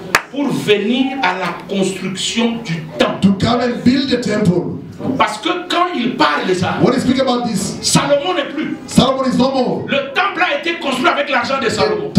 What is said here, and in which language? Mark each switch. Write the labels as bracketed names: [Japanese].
[French] Pour venir à la construction du temple. [English] To come and build the temple. [French] Parce que quand il parle de ça, [English] when he speak about this, [French] Salomon n'est plus. [English] Solomon is no more. [French] Le temple a été construit avec l'argent de Salomon.